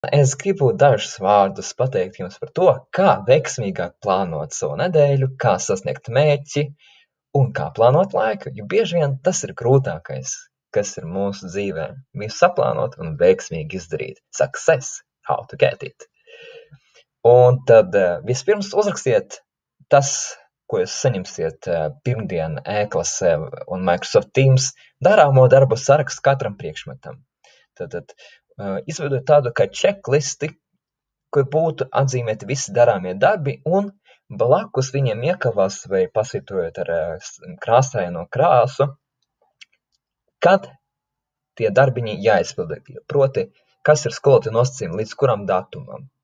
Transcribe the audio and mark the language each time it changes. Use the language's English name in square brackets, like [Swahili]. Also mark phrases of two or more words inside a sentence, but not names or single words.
[Latvian] Es gribu dažus vārdus pateikt jums par to, kā veiksmīgāk plānot savu nedēļu, kā sasniegt mērķi un kā plānot laiku, jo bieži vien tas ir grūtākais, kas ir mūsu dzīvē. Visu saplānot un veiksmīgi izdarīt. [English] Success, how to get it. [Latvian] Un tad vispirms uzrakstiet tas, ko jūs saņemsiet pirmdien e-klasē un Microsoft Teams darāmo darbu sarakstu katram priekšmetam. Tad izveidot tādu kā checklisti, kur būtu atzīmēti visi darāmie darbi un blakus viņiem iekavās vai pasvitrojot ar krāsaino krāsu, kad tie darbiņi jāizpilda, proti, kas ir skolotāja nosacījumi līdz kuram datumam.